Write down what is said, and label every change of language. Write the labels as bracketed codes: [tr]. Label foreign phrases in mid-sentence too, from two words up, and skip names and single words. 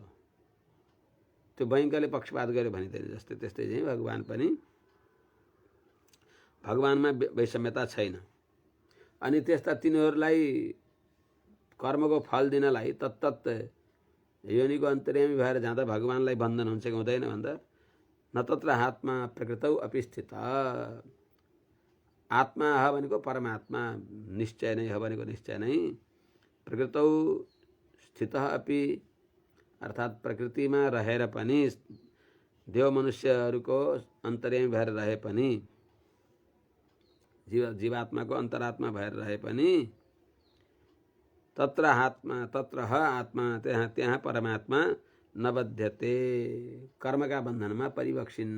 [ne] त्यो बैंकले पक्षपात गर्यो भने जस्तै त्यस्तै चाहिँ भगवान पनि भगवानमा वैषम्यता छैन। अनि त्यस्ता तिनीहरूलाई कर्मको फल दिनलाई तत्तत योनिको अन्तर्यामी भएर जाँदा भगवानलाई बन्धन हुन्छ कि हुँदैन भन्दा [sa] न तत्र आत्मा प्रकृतौ अपि स्थित। आत्मा ह [ne] भनेको परमात्मा निश्चय नै हो भनेको निश्चय नै [sa] प्रकृतौ स्थित अपि [ne] अर्थात् प्रकृतिमा रहेर पनि देव मनुष्यहरूको अन्तर्यामी भएर रहे पनि जीवात्माको अन्तरात्मा भएर रहे पनि [sa] तत्र आत्मा [ne] त्यहाँ परमात्मा नबध्यते कर्मका बन्धनमा परिबक्सिन्न।